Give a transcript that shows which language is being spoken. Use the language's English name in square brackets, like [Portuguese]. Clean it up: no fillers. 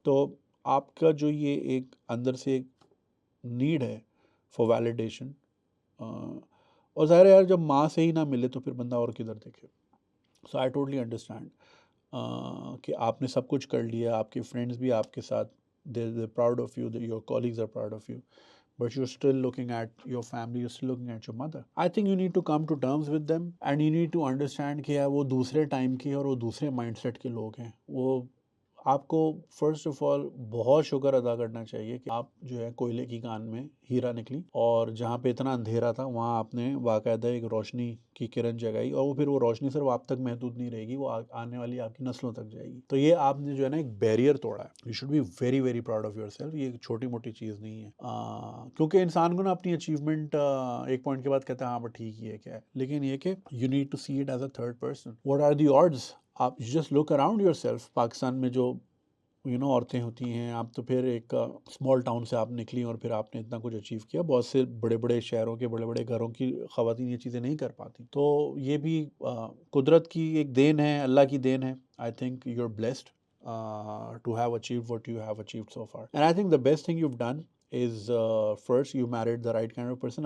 [Urdu] تو آپ کا جو یہ ایک اندر سے ایک نیڈ ہے [English] for validation, [Urdu] اور ظاہر ہے یار جب ماں سے ہی نہ ملے تو پھر بندہ اور کدھر دیکھے. [English] so I totally understand [Urdu] کہ آپ نے سب کچھ کر لیا، آپ کے فرینڈس بھی آپ کے ساتھ، [English] They proud of you, your colleagues are proud of you, but you're still looking at your family, you're still looking at your mother. I think you need to come to terms with them and you need to understand [Urdu] کہ وہ دوسرے time کے اور وہ دوسرے mind set کے لوگ ہیں. وہ آپ کو [English] first of all [Urdu] بہت شکر ادا کرنا چاہیے کہ آپ جو ہے کوئلے کی کان میں ہیرا نکلی، اور جہاں پہ اتنا اندھیرا تھا وہاں آپ نے باقاعدہ ایک روشنی کی کرن جگائی، اور وہ پھر وہ روشنی صرف آپ تک محدود نہیں رہے گی، وہ آنے والی آپ کی نسلوں تک جائے گی. تو یہ آپ نے جو ہے نا ایک بیریئر توڑا ہے. [English] You should be very very proud of yourself. [Urdu] یہ ایک چھوٹی موٹی چیز نہیں ہے، کیونکہ انسان کو نا اپنی اچیومنٹ ایک پوائنٹ کے بعد کہتا ہے ہاں بٹ ٹھیک ہی ہے کیا ہے، لیکن یہ کہ [English] You need to see it as a third person. What are the odds? [Urdu] آپ [English] Just look around yourself. [Urdu] Pakistan میں جو عورتیں ہوتی ہیں، آپ تو پھر ایک اسمال ٹاؤن سے آپ نکلی اور پھر آپ نے اتنا کچھ اچیو کیا. بہت سے بڑے بڑے شہروں کے بڑے بڑے گھروں کی خواتین یہ چیزیں نہیں کر پاتی. تو یہ بھی قدرت کی ایک دین ہے، اللہ کی دین ہے. [English] I think you are blessed to have achieved what you have achieved so far. And I think the best thing you've done is first you married the right kind of person.